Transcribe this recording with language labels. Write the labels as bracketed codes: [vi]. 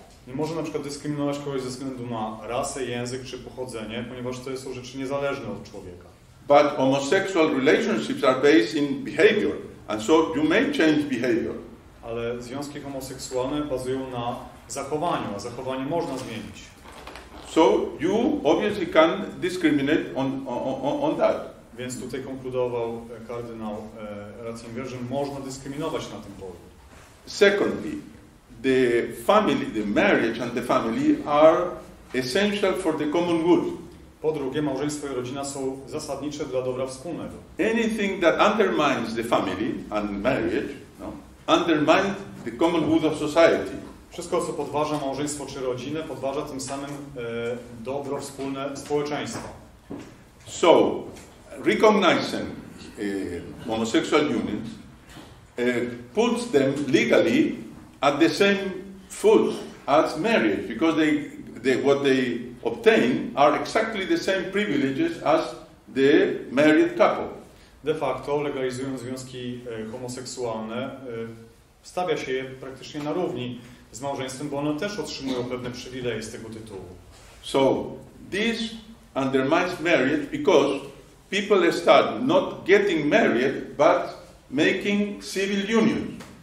[pl] Nie można na przykład dyskryminować kogoś ze względu na rasę, język czy pochodzenie, ponieważ to są rzeczy niezależne od człowieka. [en] But homosexual relationships are based in behavior, and so you may change behavior. [pl] Ale związki homoseksualne bazują na zachowaniu, a zachowanie można zmienić. [en] So you obviously can discriminate on that. [pl] Więc tutaj konkludował kardynał Ratzinger, że można dyskryminować na tym polu. [en] Secondly, the family, the marriage and the family are essential for the common good. [pl] Po drugie, małżeństwo i rodzina są zasadnicze dla dobra wspólnego. [en] Anything that undermines the family and marriage, undermines the common good of society. [pl] Wszystko, co podważa małżeństwo czy rodzinę, podważa tym samym dobro wspólne społeczeństwa. [en] So, recognizing homosexual unions puts them legally at the same foot as marriage, because what they obtain are exactly the same privileges as the married couple. [pl] De facto, legalizując związki homoseksualne, stawia się je praktycznie na równi z małżeństwem, bo one też otrzymują pewne przywileje z tego tytułu. [en] So, this undermines marriage because people start not getting married, but making civil unions.